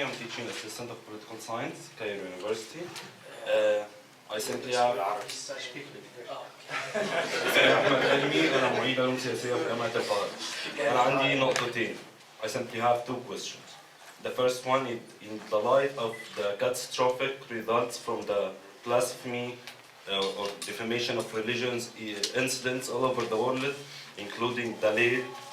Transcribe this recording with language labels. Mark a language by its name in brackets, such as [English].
[English] I'm teaching assistant of political science, Cairo University. I simply have. [Arabic] اسمي أحمد حلمي، أنا معيد علوم سياسية في جامعة القاهرة. أنا عندي نقطتين. [English] I simply have two questions. The first one is in the light of the catastrophic results from the blasphemy or defamation of religions incidents all over the world, including the late